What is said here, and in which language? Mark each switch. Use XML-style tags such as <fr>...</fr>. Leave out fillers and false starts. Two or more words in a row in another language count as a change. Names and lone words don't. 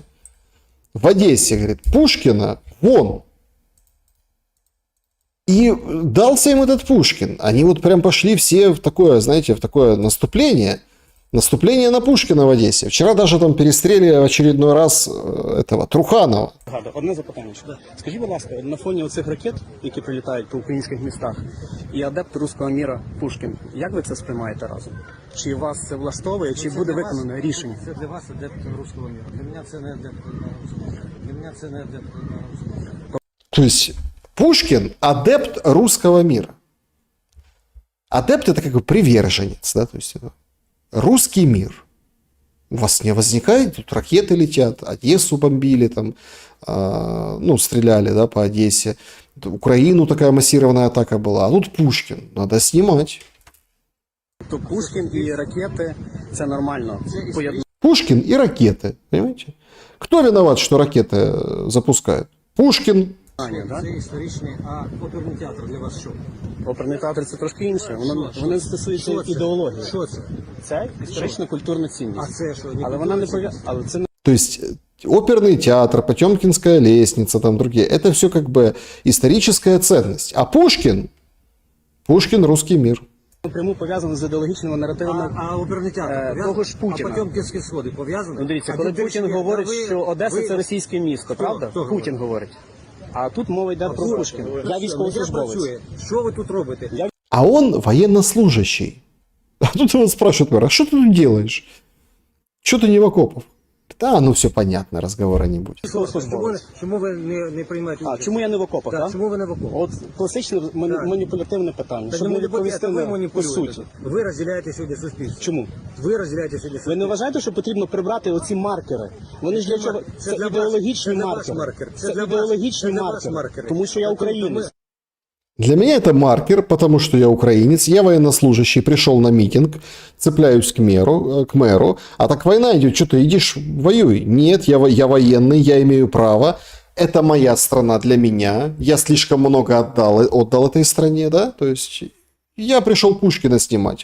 <ru>В Одессе, говорит, Пушкина вон. И дался им этот Пушкин. Они вот прям пошли все в такое, знаете, в такое наступление. Наступление на Пушкина в Одессе. Вчера даже там перестріли в очередной раз этого Труханова.</ru> <uk>Одне запитання. Скажіть, будь ласка, на фоні оцих ракет, які прилітають по українських містах, і адепт руського міра Пушкін, як ви це сприймаєте разом? Чи вас це влаштовує, чи буде виконане рішення? Це для вас адепт руського міра. Для мене це не адепт руського міра. Для мене це не адепт руського міра.</uk> <ru>То есть Пушкин адепт русского мира. Адепт это как бы приверженец, да, то есть русский мир. У вас не возникает, тут ракеты летят, Одессу бомбили, там, ну, стреляли, да, по Одессе. Украину такая массированная атака была. А тут Пушкин, надо снимать.</ru> <uk>То Пушкін і ракети – це нормально.</uk> <ru>Пушкин и ракеты, понимаете? Кто виноват, что ракеты запускают? Пушкин.</ru> <uk>Це історичний, а оперний театр для вас що? Оперний театр – це трошки інше. Воно стосується ідеології. Що це? Це історична культурна цінність. А це що? Але вона не пов'язана. Але це</uk> <ru>То есть оперный театр, Потемкинская лестница, там другие, это все как бы историческая ценность. А Пушкин русский мир.</ru> <uk>Прямо пов'язано з ідеологічними наративами А оперний театр того ж Путіна. А Потемкінські сходи пов'язані? Ну, дивіться, коли Путін говорить, що Одеса – це російське місто, правда? Путін говорить. А тут мова йде про Пушкіна. Я військовослужбовець. Що ви тут робите?</uk> <ru>А он военнослужащий. А тут его спрашивают, а что ты тут делаешь? Что ты не в окопах? Да, ну все понятно, разговора не будет.</ru> <uk>Чому ви не приймаєте участь? Чому я не в окопах, так? Чому ви не в окопах? От класичне маніпулятивне питання. Щоб не відповісти по суті. Ви розділяєте сьогодні суспільство. Чому? Ви розділяєте сьогодні суспільство. Ви не вважаєте, що потрібно прибрати оці маркери? Вони ж для чого? Це ідеологічні маркери. Це ідеологічні маркери. Тому що я українець.</uk> <ru>Для меня это маркер, потому что я украинец, я военнослужащий, пришел на митинг, цепляюсь к мэру, а так война идет, что ты идешь, воюй. Нет, я военный, я имею право, это моя страна для меня, я слишком много отдал этой стране, да, то есть я пришел Пушкина снимать.</ru>